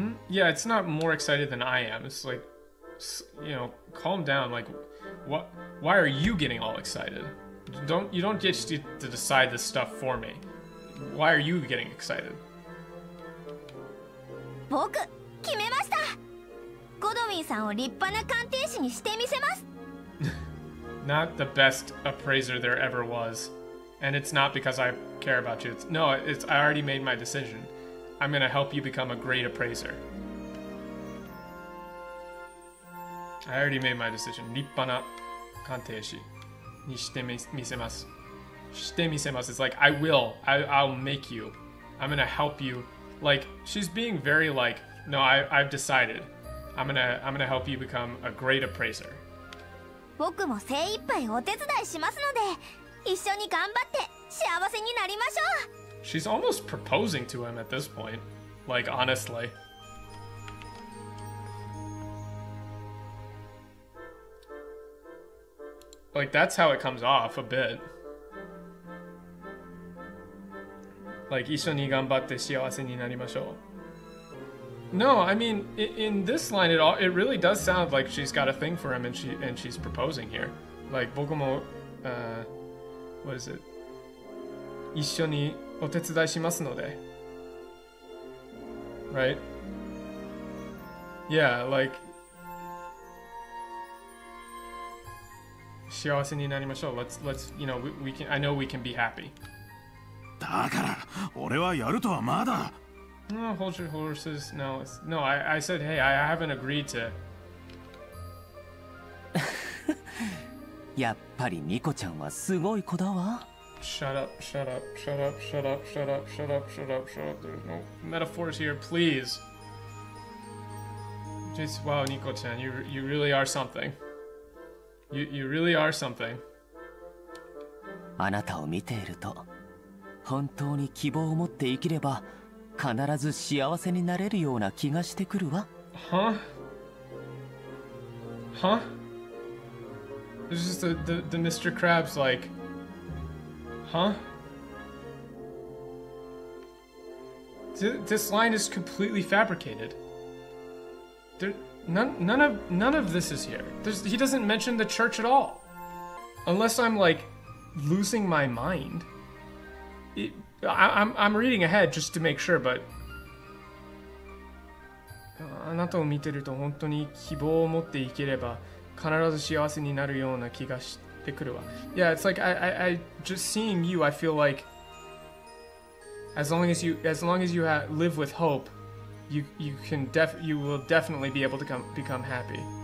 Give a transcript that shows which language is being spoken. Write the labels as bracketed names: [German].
[English] Yeah, it's not more excited than I am. It's like, calm down. Like, why are you getting all excited? You don't get to decide this stuff for me. Why are you getting excited? [Japanese] 僕決めました。ゴドウィンさんを立派な鑑定士にしてみせます。 [English] Not the best appraiser there ever was. And it's not because I care about you. I already made my decision. I'm gonna help you become a great appraiser. I already made my decision. [Japanese] 立派な鑑定士にしてみせます。してみせます。 [English] It's like, I'll make you. I'm gonna help you. Like, she's being very like, no, I've decided. I'm gonna help you become a great appraiser. [Japanese] 僕も精一杯お手伝いしますので、一緒に頑張って幸せになりましょう。 [English] She's almost proposing to him at this point. Like, honestly. Like, that's how it comes off a bit. [Japanese] Like, 一緒に頑張って幸せになりましょう。 [English] No, I mean, in this line, it really does sound like she's got a thing for him, and she's proposing here. Like, [Japanese] 僕も, [English] what is it? [Japanese] 一緒にお手伝いしますので. [English] Right? [Japanese] Yeah, like, 幸せになりましょう. [English] Let's, we can, I know we can be happy. [Japanese] だから俺はやるとはまだ. [English] No, hold your horses. No, I said, hey, I haven't agreed to. [Japanese] やっぱりニコちゃんはすごい子だわ。 [English] Shut up, shut up, shut up, shut up, shut up, shut up, shut up, shut up. There's no metaphors here, please. Just, wow, Nico-chan, you really are something. You really are something. [Japanese] あなたを見ていると、本当に希望を持って生きれば、必ず幸せになれるような気がしてくるわ。 [English] Huh? Huh? There's just the Mr. Krabs like, huh? This line is completely fabricated. None of this is here. He doesn't mention the church at all. Unless I'm like losing my mind. I'm reading ahead just to make sure, but [Japanese] あなたを見てると本当に希望を持って生きれば必ず幸せになるような気がしてくるわ。 [English] Yeah, it's like I just seeing you, I feel like as long as you live with hope, you will definitely be able to become happy.